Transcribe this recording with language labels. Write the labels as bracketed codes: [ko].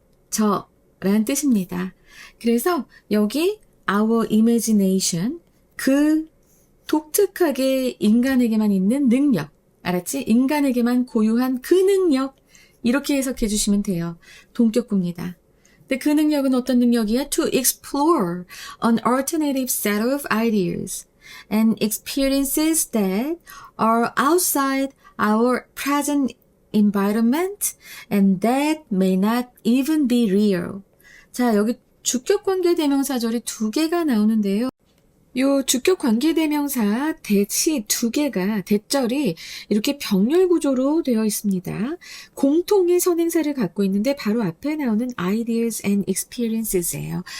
[ko] 저라는 뜻입니다. 그래서 여기 [en] our imagination [ko] 그 독특하게 인간에게만 있는 능력 알았지? 인간에게만 고유한 그 능력 이렇게 해석해 주시면 돼요. 동격구입니다. 근데 그 능력은 어떤 능력이야? [en] To explore an alternative set of ideas and experiences that are outside our present environment and that may not even be real. [ko] 자, 여기 주격관계대명사절이 두 개가 나오는데요. 요 주격관계대명사 대시 두 개가 대절이 이렇게 병렬 구조로 되어 있습니다. 공통의 선행사를 갖고 있는데 바로 앞에 나오는 [en] ideas and experiences [ko] 예요.